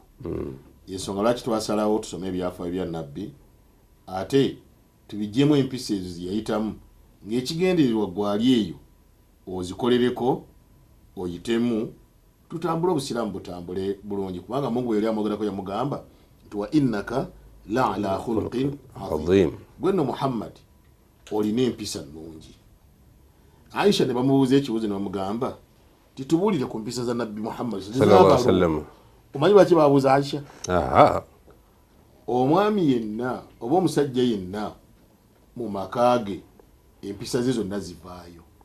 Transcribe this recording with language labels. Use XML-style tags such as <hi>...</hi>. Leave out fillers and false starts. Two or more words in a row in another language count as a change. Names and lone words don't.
<lg>Yensonga lwaki twasalawo tusome ebyafaayo bya Nabbi ate tubijjemu empisa ezo ziyayitamu ng'ekigendererwa gwali eyo ozikolereko oyitemu tutambule obusiraamu butambule bulungi, kubanga Mungu yali amogerako yamugamba nti</lg> <ar>و إنك لعلى خلق عظيم.</ar> <lg>Gwenno Muhammad olina empisa nnungi. Aisha ne bamubuuza ekibuuzo ne bamugamba titubuulire ku mpisa za Nabbi Muhammad</lg> <ar>صلى الله عليه وسلم.</ar> <lg>Omanyi lwaki babuuza Aisha? Omwami yenna oba omusajja yenna mu maka ge empisa ze zonna zivaayo.</lg>